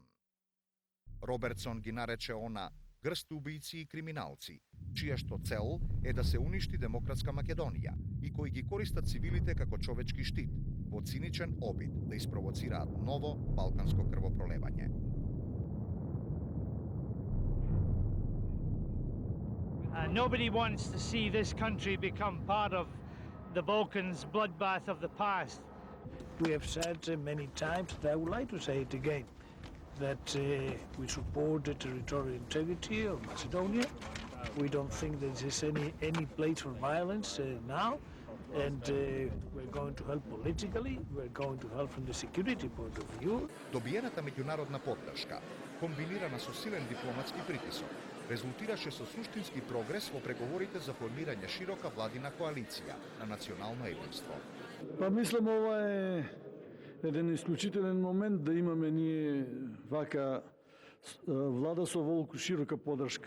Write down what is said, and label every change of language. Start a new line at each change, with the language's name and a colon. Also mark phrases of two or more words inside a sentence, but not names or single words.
Macedonian: Робертсон ги нарече она грст убијци и криминалци, чија што цел е да се уништи демократска Македонија и кои ги користат цивилите како човечки штит, во циничен обид да испровоцираат ново балканско крвопролевање.
English: Nobody wants to see this country become part of the Balkans bloodbath of the past. We have said many times, and I would like to say it again, that we support the territorial integrity of Macedonia. We don't think there is any place for violence now, and we're going to help politically, we're going to help from the security point of view.
Macedonian: Добиената меѓународна поддршка, комбинирана со силен дипломатски притисок, резултираше со суштински прогрес во преговорите за формирање широка владина коалиција на национално единство. Мислам ова е еден исклучителен момент да имаме ние вака влада со волку широка поддршка.